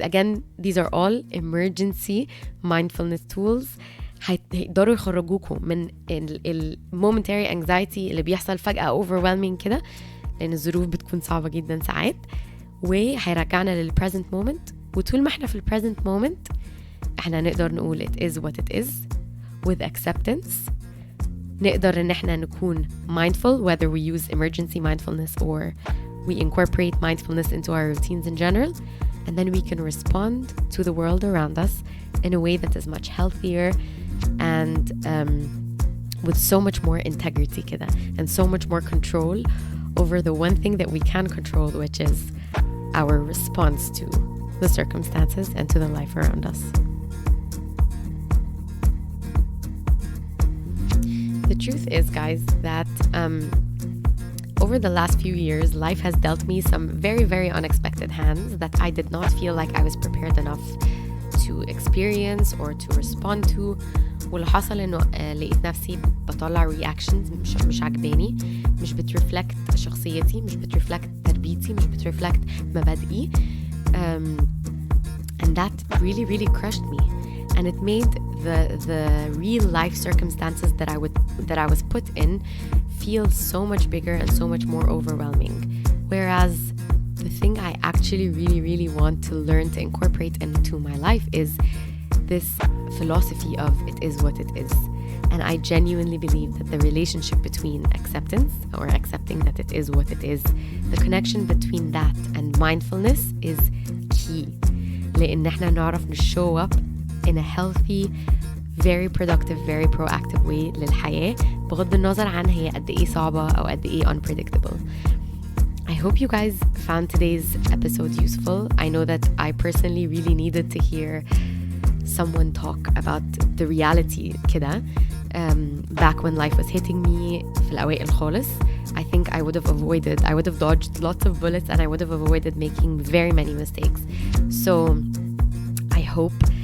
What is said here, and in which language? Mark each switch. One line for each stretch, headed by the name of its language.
English: Again, these are all emergency mindfulness tools.
Arabic: هيقدروا يخرجوكوا من
English: momentary anxiety
Arabic: اللي بيحصل فجأة
English: overwhelming
Arabic: كده, لأن الظروف بتكون صعبة جدا ساعات, وهيرجعنا للpresent moment. وطول ما احنا في
English: present moment
Arabic: احنا نقدر نقول
English: it is what it is with acceptance.
Arabic: نقدر ان احنا نكون
English: mindful, whether we use emergency mindfulness or we incorporate mindfulness into our routines in general, and then we can respond to the world around us in a way that is much healthier and with so much more integrity
Arabic: كده,
English: and so much more control over the one thing that we can control, which is our response to the circumstances and to the life around us. The truth is, guys, that over the last few years, life has dealt me some very, very unexpected hands that I did not feel like I was prepared enough to experience or to respond to.
Arabic: واللي حصل انه لقيت نفسي بطلع
English: reactions
Arabic: مش عجباني, مش بترفلكت شخصيتي, مش بترفلكت تربيتي, مش بترفلكت مبادئي,
English: and that really, really crushed me. And it made the real life circumstances that I was put in feel so much bigger and so much more overwhelming. Whereas the thing I actually really, really want to learn to incorporate into my life is this philosophy of it is what it is. And I genuinely believe that the relationship between acceptance, or accepting that it is what it is, the connection between that and mindfulness is key.
Arabic: لأن احنا نعرف
English: show up in a healthy, very productive, very proactive way
Arabic: للحياة, بغض النظر عن هي قد ايه صعبة أو قد ايه
English: unpredictable. I hope you guys found today's episode useful. I know that I personally really needed to hear someone talk about the reality
Arabic: كده.
English: Back when life was hitting me
Arabic: في الأوائل خالص,
English: I think I would have dodged lots of bullets, and I would have avoided making very many mistakes. So I hope